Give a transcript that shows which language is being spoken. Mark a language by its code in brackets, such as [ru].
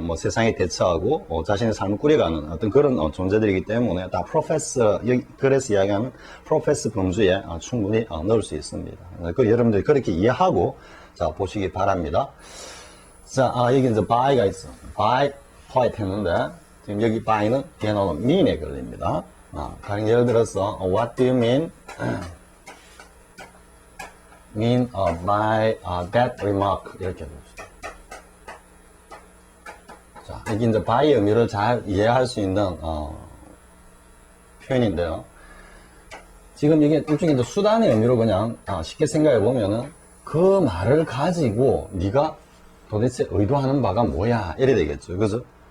[ko] 뭐 세상에 대처하고, 자신의 삶을 꾸려가는 어떤 그런 존재들이기 때문에 다 프로페서, 그래서 이야기하는 프로페서 범주에 충분히 넣을 수 있습니다. 그 여러분들이 그렇게 이해하고, 자, 보시기 바랍니다. 자, 여기 이제 by가 있어. [en] by poet [ko] 했는데, 지금 여기 by는 뒤에 나오는 mean에 걸립니다. [en] 가령 예를 들어서, what do you mean by that remark? [ko] 이렇게 해봅시다. 자, 여기 이제 by의 의미를 잘 이해할 수 있는 표현인데요. 지금 이게 일종의 이제 수단의 의미로 그냥 쉽게 생각해 보면은 그 말을 가지고 네가 도대체 의도하는 바가 뭐야 이래 되겠죠, 그죠?